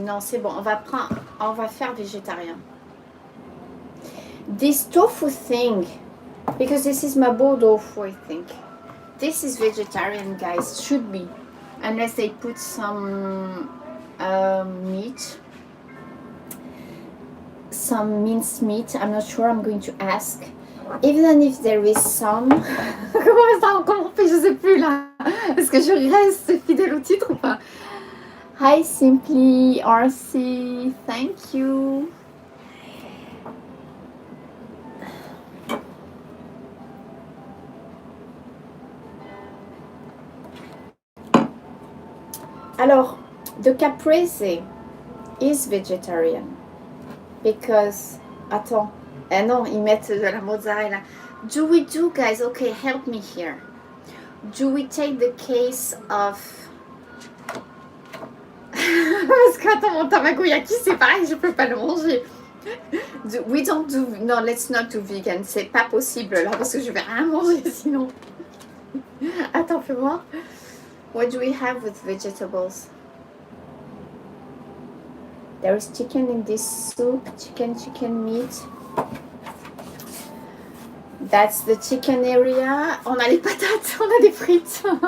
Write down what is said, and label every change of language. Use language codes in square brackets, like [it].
[fr] Non, c'est bon, on va faire végétarien. [en] This tofu thing, because this is mabo tofu, I think. This is vegetarian, guys. Should be, unless they put some meat, some minced meat. I'm not sure. I'm going to ask. Even if there is some. [fr] Comment on fait? Je sais plus là. Est-ce que je reste fidèle au titre ou pas? [en] Hi Simply RC, thank you. [fr] Alors, [en] the caprese is vegetarian because, [fr] attends, non, ils mettent de la mozzarella. [en] Do we do, guys, okay, help me here. Do we take the case of... [fr] Parce que, attends, mon tabakoyaki, c'est pareil, je peux pas le manger. [en] We don't do... [fr] Non, [en] let's not do vegan. [fr] C'est pas possible là parce que je vais rien manger sinon. Attends, fais voir. [en] What do we have with vegetables? There is chicken in this soup. Chicken meat. That's the chicken area. [fr] On a les patates, on a des frites.